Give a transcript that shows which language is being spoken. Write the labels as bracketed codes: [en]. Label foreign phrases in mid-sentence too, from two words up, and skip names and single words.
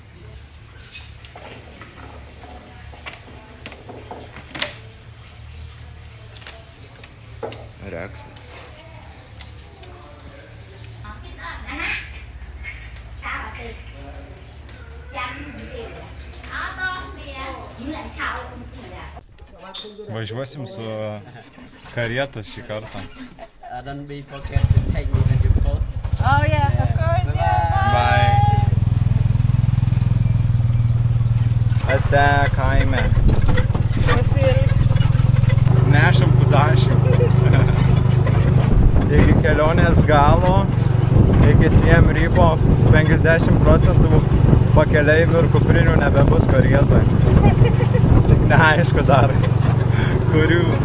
[lt] Reksas. Važiuosim su karieta šį kartą. [en] Don't be forget to take me when you post. Oh yeah, of course. [lt] Bye. Ate kaime. Nešam kudašių. Iki kelionės galo, iki Siem Reapo 50% pakeleivių ir kuprinių nebebus karietoj. Tik neaišku dar, kurių.